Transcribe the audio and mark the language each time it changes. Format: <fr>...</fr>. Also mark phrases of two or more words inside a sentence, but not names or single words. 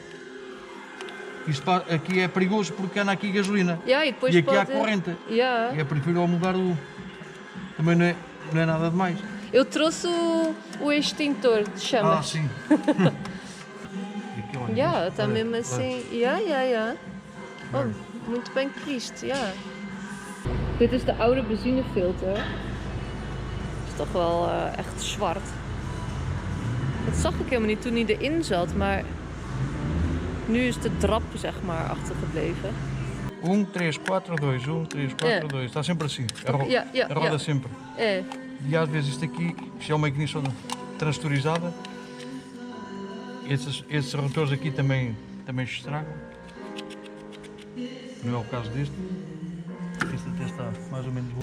<pt>Isto aqui é perigoso porque anda aqui gasolina. Yeah, e depois e aqui pode... há corrente. Yeah. E é preferível mudar o. Também não é nada demais. Eu trouxe o extintor de chamas. Ah, sim. E aqui, olha, Yeah, isto, está olha, mesmo olha. assim. Yeah. Oh, muito bem</pt> <nl>gekiest, ja. Dit is de oude benzinefilter. Het is toch wel echt zwart. Dat zag ik helemaal niet toen hij erin zat, maar nu is de drap zeg maar achtergebleven. 1, 3, 4, 2, 1, 3, 4, 2.</nl> <pt>Está sempre assim. A roda sempre. É. E às vezes isto aqui, se é uma ignição transtorizada, esses rotores aqui também se estragam. Não é o caso deste. Este até está mais ou menos bom.</pt>